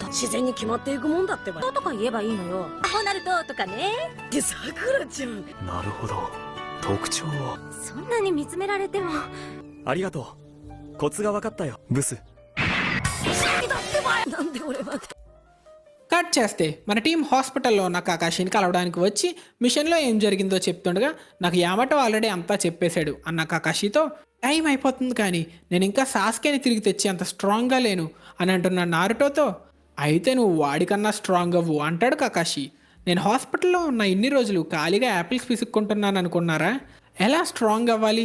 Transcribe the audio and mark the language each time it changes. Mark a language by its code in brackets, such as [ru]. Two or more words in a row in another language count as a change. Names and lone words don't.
[ja] 自然に決まっていくもんだってば。とか言えばいいのよアホナルトとかねってさくらちゃん。なるほど特徴をそんなに見つめられてもありがとうコツが分かったよブスなんで俺まで。 [te] కట్ చేస్తే మన టీం హాస్పిటల్లో ఉన్న కాకాషిని కలవడానికి వచ్చి మిషన్లో ఏం జరిగిందో చెప్తుండగా నాకు యామటో ఆల్రెడీ అంతా చెప్పేశాడు అన్న కాకాషితో టైం అయిపోతుంది కానీ నేను ఇంకా సాస్కేని తిరిగి తెచ్చి అంత స్ట్రాంగ్గా లేను అని అంటున్న నారుటోతో అయితే నువ్వు వాడికన్నా స్ట్రాంగ్ అవ్వు అంటాడు కాకాషి నేను హాస్పిటల్లో ఉన్న ఇన్ని రోజులు ఖాళీగా యాపిల్స్ పిసుక్కుంటున్నాను అనుకున్నారా ఎలా స్ట్రాంగ్ అవ్వాలి